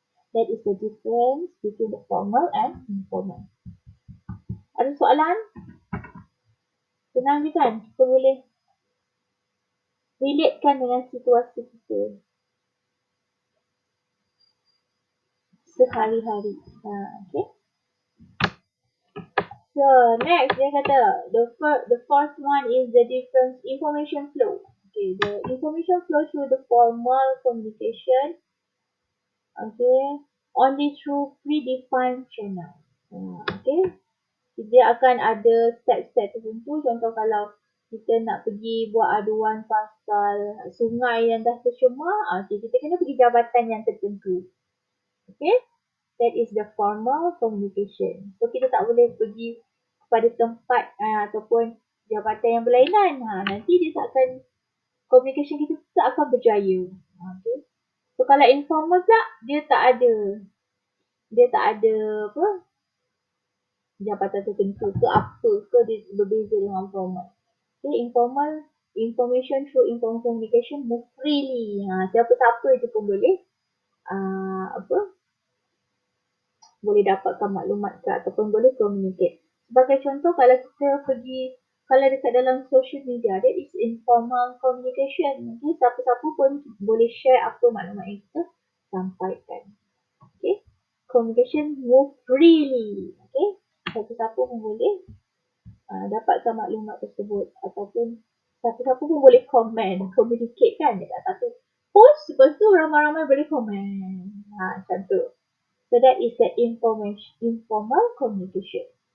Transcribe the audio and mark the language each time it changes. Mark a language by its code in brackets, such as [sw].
[en] That is the difference between the formal and informal. [ms] Ada soalan? Senang je kan? Kita boleh relatekan dengan situasi kita sehari-hari. Okay. [en] So next [ms] dia kata [en] the first one is the difference information flow. Okay, the information flow through the formal communication. Okay, only through predefined channel. [ms] Okay, dia akan ada step-step tertentu. Contoh kalau kita nak pergi buat aduan pasal sungai yang dah tercemar, okay, kita kena pergi jabatan yang tertentu. [en] Okay, that is the formal communication. [ms] So kita tak boleh pergi kepada tempat ataupun jabatan yang berlainan. Nanti dia tak akan, communication kita tak akan berjaya. Okay. So kalau informal pula, dia tak ada apa, jabatan tertentu ke apa ke, dia berbeza dengan formal. [en] Okay, informal, information through informal communication move freely. [ms] Siapa-siapa je pun boleh boleh dapatkan maklumat ke ataupun boleh communicate. Sebagai contoh, kalau kita pergi, kalau dekat dalam social media, [en] that is informal communication. [ms] Okay, siapa-siapa pun boleh share apa maklumat yang kita sampaikan. [en] Okay, communication move freely. [ms] Okay, siapa-siapa pun boleh dapatkan maklumat tersebut ataupun siapa-siapa pun boleh communicate kan dekat satu post, lepas tu ramai-ramai boleh komen. Macam tu. [en] So that is the informal communication.